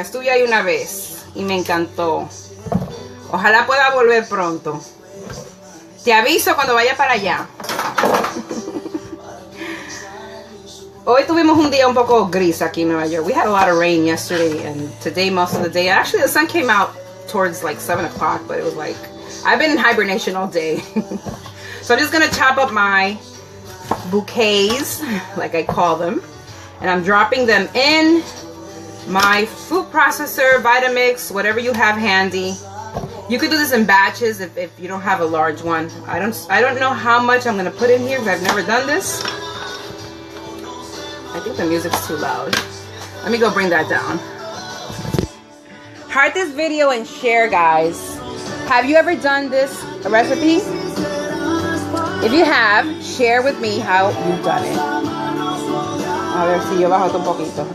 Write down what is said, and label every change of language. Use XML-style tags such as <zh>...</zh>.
<es>Estuve ahí una vez y me encantó. Ojalá pueda volver pronto. Te aviso cuando vaya para allá. Hoy tuvimos un día un poco gris aquí en Nueva York.</es> <en>We had a lot of rain yesterday and today most of the day. Actually, the sun came out towards like 7 o'clock, but it was like, I've been in hibernation all day. So I'm just going to chop up my bouquets, like I call them. And I'm dropping them in my food processor, Vitamix, whatever you have handy. You could do this in batches if you don't have a large one. I don't know how much I'm going to put in here because I've never done this. I think the music's too loud. Let me go bring that down. Heart this video and share, guys. Have you ever done this recipe? If you have, share with me how you've done it.</en> <es>A ver si yo bajo un poquito.</es>